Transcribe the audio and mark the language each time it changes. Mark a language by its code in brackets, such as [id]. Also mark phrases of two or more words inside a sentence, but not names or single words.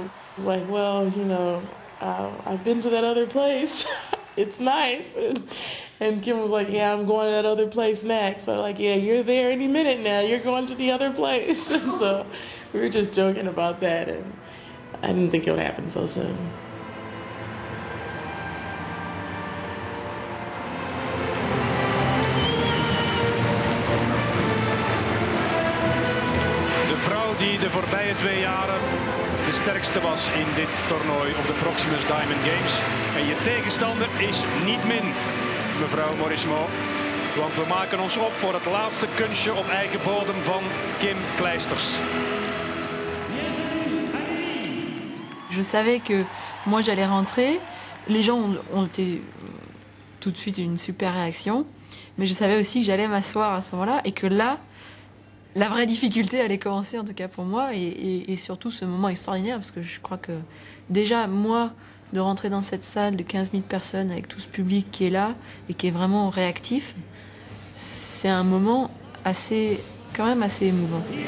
[en] It's like, well, I've been to that other place. It's nice. And Kim was like, yeah, I'm going to that other place next. So like, yeah, you're there any minute now. You're going to the other place. And so we were just joking about that. And I didn't think it would happen so soon. [nl] Die de voorbije 2 jaren de sterkste was in dit toernooi op de Proximus Diamond Games. En je tegenstander is niet min, mevrouw Mauresmo. Want we maken ons op voor het laatste kunstje op eigen bodem van Kim Clijsters. [fr] Je savais que moi j'allais rentrer. Les gens ont été tout de suite une super réaction. Mais je savais aussi que j'allais m'asseoir à ce moment-là et que là, la vraie difficulté allait commencer, en tout cas pour moi, et surtout ce moment extraordinaire, parce que je crois que déjà, moi, de rentrer dans cette salle de 15 000 personnes avec tout ce public qui est là et qui est vraiment réactif, c'est un moment quand même assez émouvant.